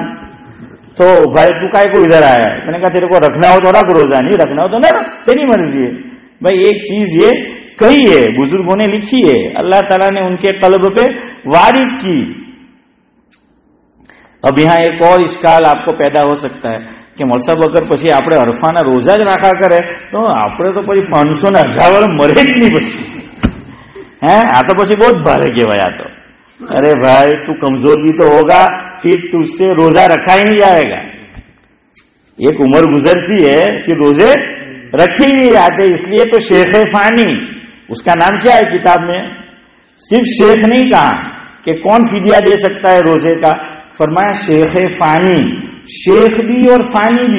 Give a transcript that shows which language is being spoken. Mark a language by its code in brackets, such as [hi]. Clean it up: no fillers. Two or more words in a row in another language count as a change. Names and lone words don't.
[ur] تو بھائی تو کائے کو ادھر آیا ہے؟ میں نے کہا تیرے کو رکھنا ہو تو رکھ روزہ، نہیں رکھنا ہو تو نہ رکھ، تیری مرضی ہے. بھائی ایک چیز یہ کہی ہے، بزرگوں نے لکھی ہے، اللہ تعالیٰ نے ان کے قلب پہ وارد کی. اب یہاں ایک اور اشکال آپ کو پیدا ہو سکتا ہے کہ مول صاحب اگر [gu] પછી આપણે અરફાના રોજા જ રાખા કરે તો આપણે તો પછી 500 ને 1000 મરે જ નહીં પછી. આ તો પછી બહુ જ ભારે કહેવાય. આ તો અરે ભાઈ તું કમજોર [ur] بھی تو ہوگا، پھر تجھ سے روزہ رکھا ہی نہیں جائے گا. ایک عمر گزرتی ہے کہ روزے رکھے ہی نہیں جاتے. اس لیے تو شیخ فانی، اس کا نام کیا ہے کتاب میں? صرف شیخ نہیں کہا کہ کون فدیہ دے سکتا ہے روزے کا، فرمایا شیخ فانی، شیخ بھی اور فانی بھی.